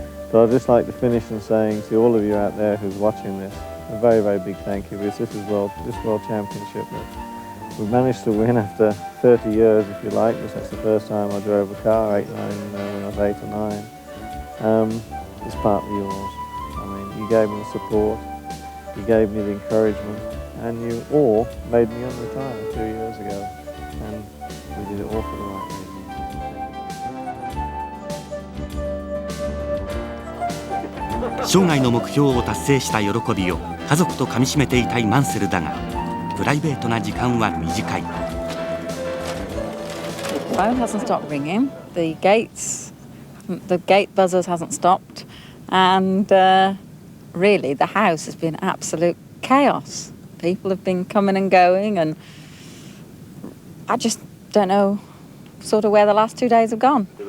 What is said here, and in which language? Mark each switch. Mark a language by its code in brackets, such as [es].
[en] But I'd just like to finish in saying to all of you out there who's watching this, a very, very big thank you, because this World Championship that we've managed to win after 30 years, if you like, because that's the first time I drove a car, when I was 8 or 9. It's partly yours. I mean, you gave me the support, you gave me the encouragement, and you all made me unretire 2 years ago, and we did it all for the right reason. [ja] 生涯の目標を達成した喜びを家族とかみしめていたいマンセルだが、プライベートな時間は短い。 [en] The phone hasn't stopped ringing. The gate buzzers hasn't stopped, and really the house has been absolute chaos. People have been coming and going, and I just don't know sort of where the last 2 days have gone.